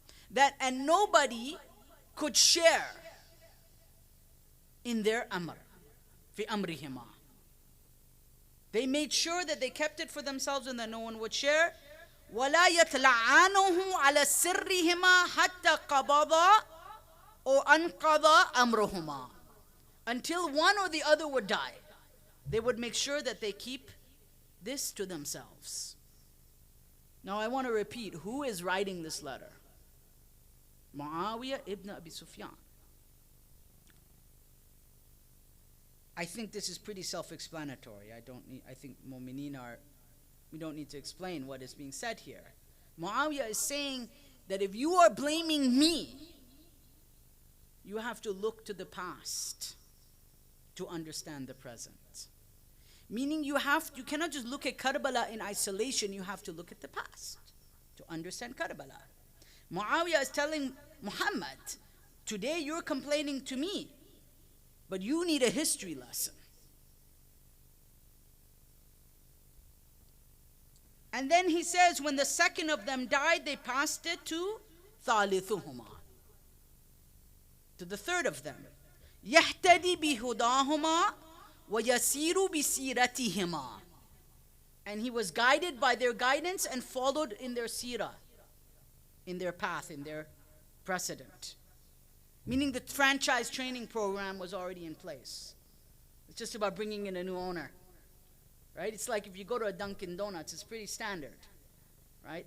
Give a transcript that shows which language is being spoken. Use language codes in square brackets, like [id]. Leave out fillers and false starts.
[en] That and nobody could share in their amr, [ar] fi amrihima. [en] They made sure that they kept it for themselves and that no one would share. [ar] وَلَا يَتْلَعَانُهُ عَلَى سِرِّهِمَا حَتَّى قَبَضَ أو أَنْقَضَ أَمْرُهُمَا. [en] Until one or the other would die, they would make sure that they keep this to themselves. Now I want to repeat, who is writing this letter? Muawiyah ibn Abi Sufyan. I think this is pretty self-explanatory. I think mu'mineen we don't need to explain what is being said here. Muawiyah is saying that if you are blaming me, you have to look to the past to understand the present. Meaning you cannot just look at Karbala in isolation, you have to look at the past to understand Karbala. Muawiyah is telling Muhammad, today you're complaining to me, but you need a history lesson. And then he says, when the second of them died, they passed it to ثالثهما, to the third of them. [ar] يهتدي بهداهما ويسير بسيرتهما. [en] And he was guided by their guidance and followed in their seerah, in their path, in their precedent. Meaning the franchise training program was already in place. It's just about bringing in a new owner, right? It's like if you go to a Dunkin' Donuts, it's pretty standard, right?